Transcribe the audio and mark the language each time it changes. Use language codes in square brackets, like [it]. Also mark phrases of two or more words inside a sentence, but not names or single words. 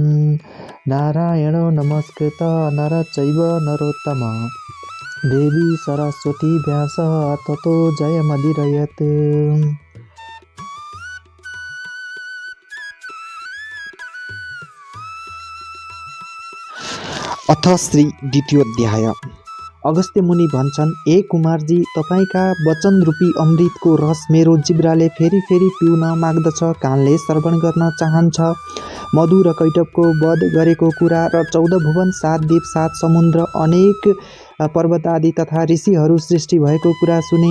[sa] नारायणो नमस्कृत नर चैव नरोत्तम देवी सरस्वती व्यासः ततो जयमदिरयत्। अथ श्री द्वितीयोऽध्याय। [ne] अगस्त्य मुनि भन्छन्, ए कुमारजी, तपाईका वचनरूपी अमृतको रस मेरो जिब्राले फेरि फेरि पिउन माग्दछ, कानले श्रवण गर्न चाहन्छ। मधु र कैटवको वध गरेको कुरा र 14 भुवन 7 द्वीप 7 समुद्र अनेक पर्वत आदि तथा ऋषिहरू सृष्टि भएको कुरा सुने।